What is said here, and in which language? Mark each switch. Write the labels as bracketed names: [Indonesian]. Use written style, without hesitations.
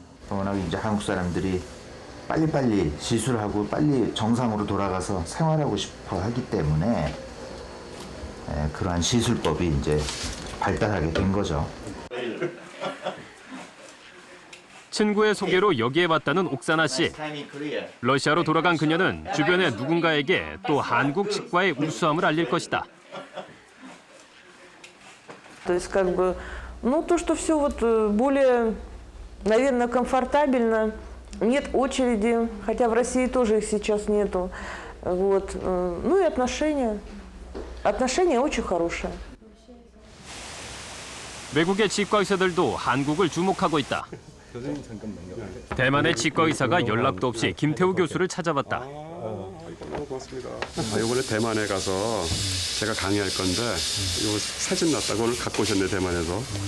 [Korean] 워낙 이제 한국 사람들이 빨리빨리 시술하고 빨리 정상으로 돌아가서 생활하고 싶어 하기 때문에 그러한 시술법이 이제 발달하게 된 거죠. 친구의 소개로 여기에 왔다는 옥사나 씨. 러시아로 돌아간 그녀는 주변의 누군가에게 또 한국 치과의 우수함을 알릴 것이다. [Russian] То есть как бы, ну то, что все вот более, наверное, комфортабельно, нет очереди, хотя в России тоже их сейчас нету, вот, ну и отношения очень хорошие. [Korean] 외국의 치과 의사들도 한국을 주목하고 있다. 대만의 치과 의사가 연락도 없이 김태우 교수를 찾아봤다. 고맙습니다. 이번에 대만에 가서 제가 강의할 건데 이거 사진 났다고 오늘 갖고 오셨네, 대만에서.